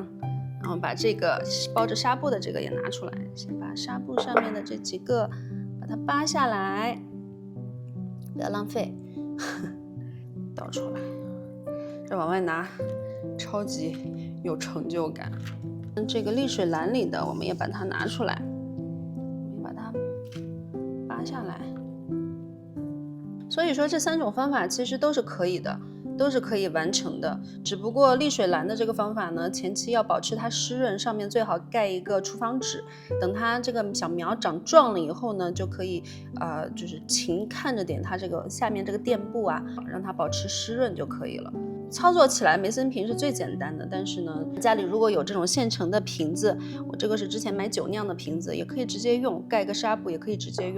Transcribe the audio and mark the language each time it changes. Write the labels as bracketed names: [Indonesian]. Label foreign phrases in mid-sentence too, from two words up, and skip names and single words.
[Chinese] 然後把這個包着紗布的這個也拿出來，先把紗布上面的這幾個把它扒下來，不要浪費，倒出来，再往外拿，超級有成就感。这個瀝水籃裡的我們也把它拿出來，也把它扒下來。所以說這3種方法其實都是可以的，都是可以完成的。只不過瀝水籃的這個方法呢，前期要保持它濕潤，上面最好蓋一個廚房紙。等它這個小苗長壯了以後呢，就可以就是勤看着點它這個下面這個墊布啊，讓它保持濕潤就可以了。操作起來梅森瓶是最簡單的，但是呢，家裡如果有這種現成的瓶子，我這個是之前買酒釀的瓶子，也可以直接用，蓋個紗布也可以直接用。